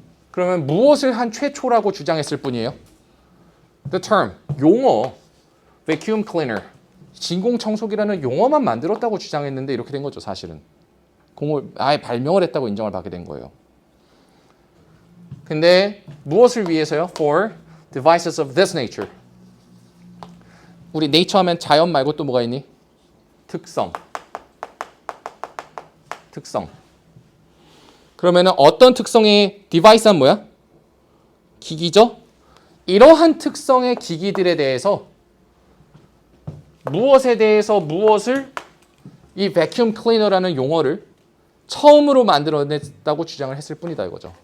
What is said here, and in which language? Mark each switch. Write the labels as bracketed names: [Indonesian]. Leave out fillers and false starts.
[Korean] 그러면 무엇을 한 최초라고 주장했을 뿐이에요? The term, 용어, vacuum cleaner, 진공 청소기라는 용어만 만들었다고 주장했는데 이렇게 된 거죠, 사실은. 공을 아예 발명을 했다고 인정을 받게 된 거예요. 근데 무엇을 위해서요? [English] For devices of this nature. [Korean] 우리 nature 하면 자연 말고 또 뭐가 있니? 특성. 그러면은 어떤 특성의 디바이스는 뭐야? 기기죠? 이러한 특성의 기기들에 대해서 무엇에 대해서 무엇을 이 vacuum cleaner라는 용어를 처음으로 만들어냈다고 주장을 했을 뿐이다 이거죠.